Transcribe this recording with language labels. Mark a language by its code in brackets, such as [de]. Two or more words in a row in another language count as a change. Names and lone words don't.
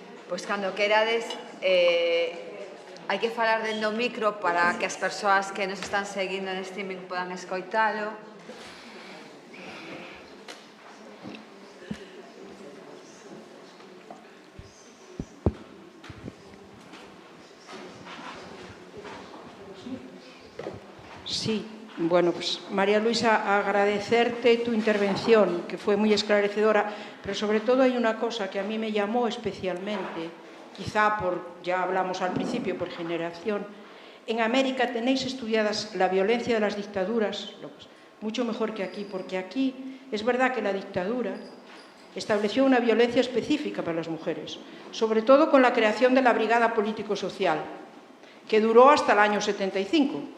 [gl] Pois cando querades, hai que falar dentro do micro para que as persoas que nos están seguindo en streaming podan escoitalo. [es] Sí, bueno, pues María Luisa, agradecerte tu intervención, que fue muy esclarecedora, pero sobre todo hay una cosa que a mí me llamó especialmente, quizá ya hablamos al principio, por generación. En América tenéis estudiadas la violencia de las dictaduras, mucho mejor que aquí, porque aquí es verdad que la dictadura estableció una violencia específica para las mujeres, sobre todo con la creación de la Brigada Político-Social, que duró hasta el año 75,